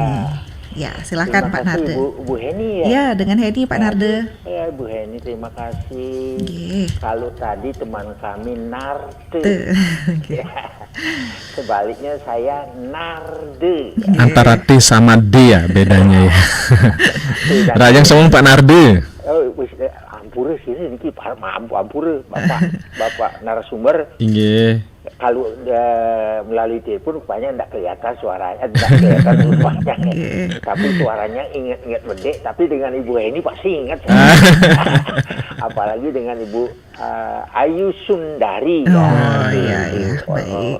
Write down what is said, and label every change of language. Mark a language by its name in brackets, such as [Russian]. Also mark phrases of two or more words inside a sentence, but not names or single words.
[Indonesian] Ya, silakan Pak Narde. Bu Heni ya. Ya, dengan Heni Pak Narde. Ya, Bu Heni, terima kasih. Nggih. Kalau tadi teman kami Narde. Nggih. Sebaliknya saya Narde. Antara T sama D ya bedanya ya. Rajang semua Pak Narde. Oh, ampura sini niki ampura Bapak narasumber. Inggih. Kalau melalui telepon rupanya tidak kelihatan suaranya, tidak kelihatan suaranya. Tapi suaranya ingat-ingat bedek. Tapi dengan Ibu Heni pasti ingat. Apalagi dengan Ibu Ayu Sundari. Oh iya, baik.